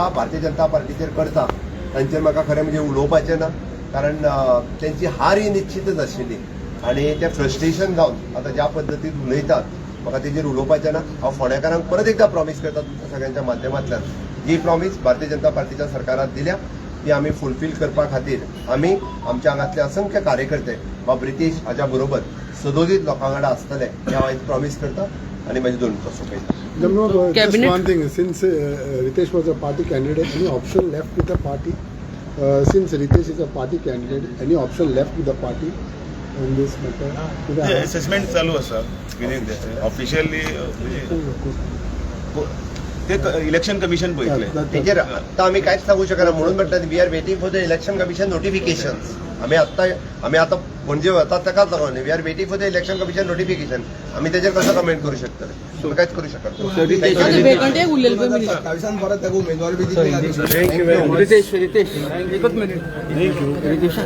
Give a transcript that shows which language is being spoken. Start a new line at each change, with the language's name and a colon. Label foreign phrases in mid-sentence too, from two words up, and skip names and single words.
Konkani: भारतीय जनता पार्टीचेर करता तांचेर म्हाका खरें म्हणजे उलोवपाचें ना कारण तेंची हार ही निश्चितच आशिल्ली आनी ते फ्रस्ट्रेशन जावन आतां ज्या पद्दतीन उलयतात म्हाका तेजेर उलोवपाचें ना हांव फोंडेकारांक परत एकदा प्रॉमिस करता तुमच्या सगळ्यांच्या माध्यमांतल्यान जी प्रॉमिस भारतीय जनता पार्टीच्या सरकारान दिल्या ती आमी फुलफील करपा खातीर आमी आमच्या हांगातले असंख्य कार्यकर्ते वा ब्रिटीश हाच्या बरोबर सदोदीत लोकां वांगडा आसतले हे हांव आयज प्रॉमिस करता आनी म्हाजी दोन सोंपयता.
English: Just Cabinet. one thing, since Ritesh was a party candidate, any option left with the party? Since Ritesh is a party candidate, any option left with the party on this matter?
Konkani: असेसमेंट चालू आसा कितें ऑफिशियली ते
English: election commission
Konkani: पळयतले तेजेर आतां आमी कांयच सांगू शकना म्हणून म्हणटा
English: we are waiting for the election commission notifications
Konkani: आमी आतां पणजे वतात ताकाच लागून
English: we are waiting for the election commission notification
Konkani: आमी तेजेर कसो कमेंट करू शकतले आमी कांयच करू शकना. वेकंटे उरलेले पळय मिनिस्टर. 27 परत ताका उमेदवार बी दितली. रितेश एकच मिनिट.